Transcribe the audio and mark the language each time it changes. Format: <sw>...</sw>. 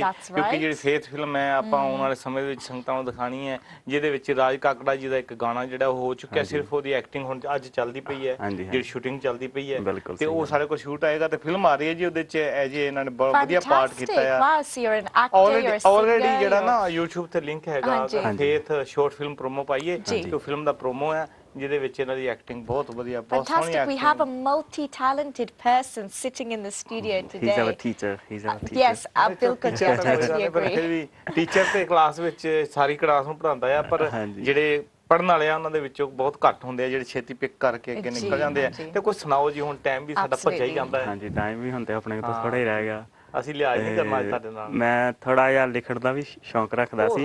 <pa>ਕਿਉਂਕਿ ਜਿਹੜੀ faith film ਹੈ ਆਪਾਂ ਆਉਣ ਵਾਲੇ ਸਮੇਂ ਦੇ ਵਿੱਚ ਸੰਗਤਾਂ ਨੂੰ ਦਿਖਾਣੀ ਹੈ, ਜਿਹਦੇ ਵਿੱਚ ਰਾਜ ਕਾਕੜਾ ਜੀ ਦਾ ਇੱਕ ਗਾਣਾ ਜਿਹੜਾ ਉਹ ਹੋ ਚੁੱਕਿਆ, ਸਿਰਫ ਉਹਦੀ ਐਕਟਿੰਗ ਹੁਣ ਅੱਜ ਚੱਲਦੀ ਪਈ ਹੈ, ਜਿਹੜੀ ਸ਼ੂਟਿੰਗ ਚੱਲਦੀ ਪਈ ਹੈ, ਤੇ ਉਹ ਸਾਰੇ ਕੁਝ ਸ਼ੂਟ ਆਏਗਾ ਤੇ ਫਿਲਮ ਆ ਰਹੀ ਹੈ ਜੀ। ਉਹਦੇ ਚ ਜੀ ਇਹਨਾਂ ਨੇ ਬਹੁਤ ਵਧੀਆ ਪਾਰਟ ਕੀਤਾ ਆ। ਆਲਰੇਡੀ ਜਿਹੜਾ ਨਾ YouTube ਤੇ ਲਿੰਕ ਹੈਗਾ, ਫੇਥ ਸ਼ਾਰਟ ਫਿਲਮ ਪ੍ਰੋਮੋ ਪਾਈਏ, ਤੇ ਫਿਲਮ ਦਾ ਪ੍ਰੋਮੋ ਹੈ ਜਿਹਦੇ ਵਿੱਚ ਇਹਨਾਂ ਦੀ ਐਕਟਿੰਗ ਬਹੁਤ ਵਧੀਆ, ਬਹੁਤ ਸੋਹਣੀ acting.</pa> <en>We have a multi-talented person sitting in the studio today. He's our teacher. Yes,</en> <pa>ਬਿਲਕੁਲ ਜੀ,</pa> <en>I agree.</en> <pa>ਟੀਚਰ ਤੇ ਕਲਾਸ ਵਿੱਚ ਸਾਰੀ ਕਲਾਸ ਨੂੰ ਪੜ੍ਹਾਉਂਦਾ ਆ, ਪਰ ਜਿਹੜੇ ਪੜ੍ਹਨ ਵਾਲੇ ਆ ਉਹਨਾਂ ਦੇ ਵਿੱਚੋਂ ਬਹੁਤ ਘੱਟ ਹੁੰਦੇ ਆ ਜਿਹੜੇ ਛੇਤੀ ਪਿਕ ਕਰਕੇ ਅੱਗੇ ਨਿਕਲ ਜਾਂਦੇ ਆ। ਤੇ ਕੁਝ ਸੁਣਾਓ ਜੀ, ਹੁਣ ਟਾਈਮ ਵੀ ਸਾਡਾ ਭੱਜਿਆ ਹੀ ਜਾਂਦਾ ਹੈ। ਹਾਂਜੀ, ਟਾਈਮ ਵੀ ਹੁਣ ਤੇ ਆਪਣੇ ਕੋਲ ਥੋੜਾ ਹੀ ਰਹਿ ਗਿਆ, ਅਸੀਂ ਲਿਹਾਜ਼ ਨਹੀਂ ਕਰਨਾ ਅੱਜ ਤੁਹਾਡੇ ਨਾਲ। ਮੈਂ ਥੋੜਾ ਜਿਹਾ ਲਿਖਣ ਦਾ ਵੀ ਸ਼ੌਂਕ ਰੱਖਦਾ ਸੀ।</pa>